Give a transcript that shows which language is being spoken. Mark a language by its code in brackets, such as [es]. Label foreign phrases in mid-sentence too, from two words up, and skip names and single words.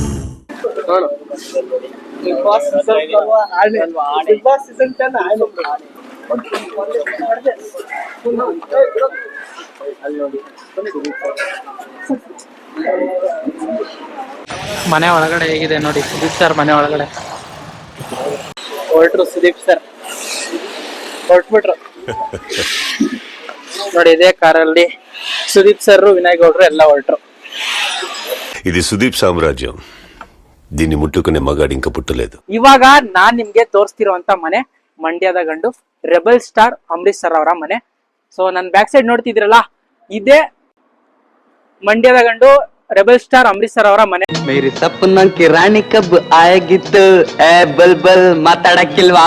[kn] ಬಿಗ್ ಬಾಸ್ ಬಿಗ್ ಬಾಸ್ ಸೀಸನ್ 10 ಮನೆ ಒಳಗಡೆ ಹೇಗಿದೆ ನೋಡಿ. ಸುದೀಪ್ ಸರ್ ಮನೆ ಒಳಗಡೆ ಹೊರಟ್ರು. ಸುದೀಪ್ ಸರ್ ಹೊರಟ್ಬಿಟ್ರು ನೋಡಿ. ಇದೇ ಕಾರಲ್ಲಿ ಸುದೀಪ್ ಸರ್, ವಿನಯ್ ಗೌಡ್ರು ಎಲ್ಲ ಹೊರಟ್ರು. [te] ఇది సుదీప్ సామ్రాజ్యం. దీన్ని ముట్టుకునే మగాడి ఇంకా పుట్టలేదు. [kn] ಇವಾಗ ನಾನ್ ನಿಮ್ಗೆ ತೋರಿಸ್ತಿರುವಂತ ಮನೆ ಮಂಡ್ಯದ ಗಂಡು ರೆಬಲ್ ಸ್ಟಾರ್ ಅಂಬರೀಶ್ ಸರ್ ಅವರ ಮನೆ. ಸೊ ನನ್ [en] back side [kn] ನೋಡ್ತಿದ್ರಲ್ಲ, ಇದೇ ಮಂಡ್ಯದ ಗಂಡು ರೆಬಲ್ ಸ್ಟಾರ್ ಅಂಬರೀಶ್ ಸರ್ ಅವರ ಮನೆ. ಮೇರಿ ಸಪ್ನ ಕಿರಾಣಿ ಕಬ್ ಆಗಿತ್ತು, ಬಲ್ ಬಲ್ ಮಾತಾಡಕ್ಕಿಲ್ವಾ?